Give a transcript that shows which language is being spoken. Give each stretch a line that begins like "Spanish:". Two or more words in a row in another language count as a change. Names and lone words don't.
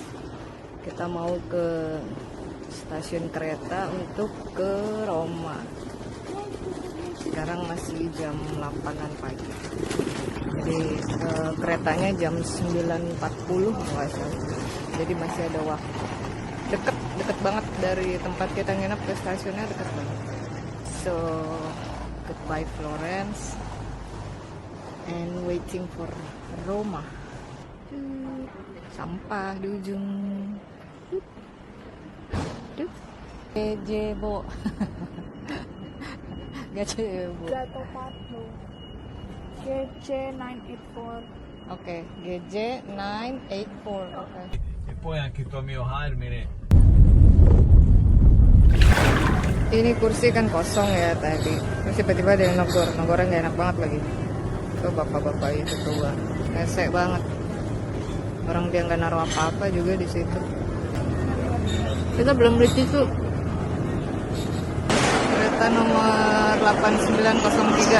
Indonesian: Kita mau ke stasiun kereta untuk ke Roma. Sekarang masih jam 8-an pagi. Jadi keretanya jam 9.40 nggak salah. Jadi masih ada waktu. Deket banget dari tempat kita nginep ke stasiunnya, deket banget.
English: So goodbye Florence and waiting for Roma.
Indonesian: Sampah di ujung. Gazebo. Gazebo. Gato Patlo. GJ 984. Oke, GJ 984. Oke.
Italian: E poi anche il tuo amico Carmine.
Indonesian: Ini kursi kan kosong ya tadi. Terus tiba-tiba ada yang negornya nggak enak banget lagi. Tuh bapak-bapak itu tua, resek banget. Orang dia nggak naruh apa-apa juga di situ. Kita belum beli tisu. Kereta nomor 8903.